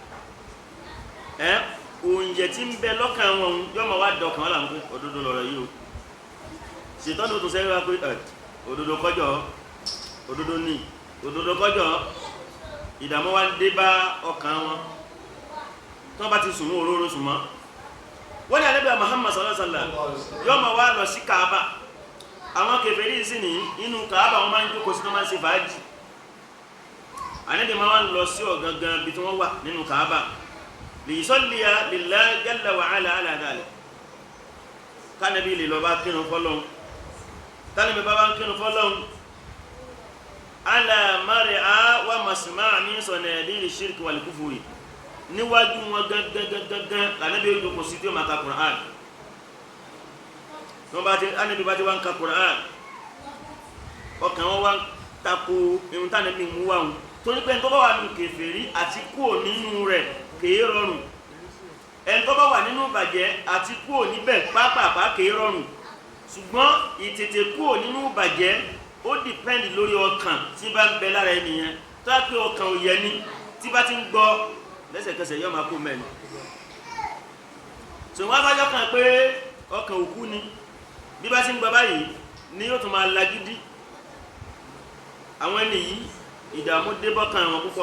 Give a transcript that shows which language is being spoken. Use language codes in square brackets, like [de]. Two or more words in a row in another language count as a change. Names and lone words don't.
[yo] oúnjẹ tí ń bẹ lọ́kàn wọn yọ́ ma wá dọ̀kan wọ́n láàmú òdodo lọ̀rọ̀ yìí o ṣètọ́nù tó sẹ́yìn wá pé òdodo kọjọ́ òdodo ní òdodo kọjọ́ ìdàmú wá dé bá ọkàn wọn tó bá ti sùnmọ́ òróró sùnmọ́ wọ́n ní Ànábì Muhammad [ar] صلى الله عليه وسلم [yo] yọ́ ma wá lọ sí Kaaba àwọn kèfèrí sí ní inú Kaaba wọn máa ń jókòó sí tó máa ń ṣe fàájì Ànábì máa ń lọ sí ọ̀gangan bí tí wọ́n wà nínú Kaaba [ar] ليصلي لله جل وعلا على ذلك [yo] kánàbí lè lọ bá kírun fọ́lọ́hun tánàbí bá ń kírun fọ́lọ́hun [ar] على مرأى ومسمع من صناديد الشرك والكفر [yo] níwájú wọn gangan lànàbí ó jókòó sí tí ó máa ka Qur'an Ànábì bá ti wá ń ka Qur'an ọkàn wọn wá ń tako ihun tánàbí mú wá wọn tó ní pé tó bá wà nínú kèfèrí àti kúò nínú rẹ̀ kèé rọrùn ẹni tó bá wà nínú ìbàjẹ́ àti kúò níbẹ̀ pápápá kèé rọrùn ṣùgbọ́n ìtètè kúò nínú ìbàjẹ́ ó dìpẹ́ndì lórí ọkàn tí bá ń bẹ lára ènìyàn tó á pé ọkàn ò yẹ ní tí bá ti ń gbọ́ lẹ́sẹ̀kẹsẹ̀ yọ́ máa kó mẹ́rin so wọ́n bá jọ́kàn pé ọkàn òkú ni bí bá sí ń gba báyìí ni yóò tún máa lagídí àwọn ẹni yìí ìdààmú dé bọ́kàn wọn púpọ̀.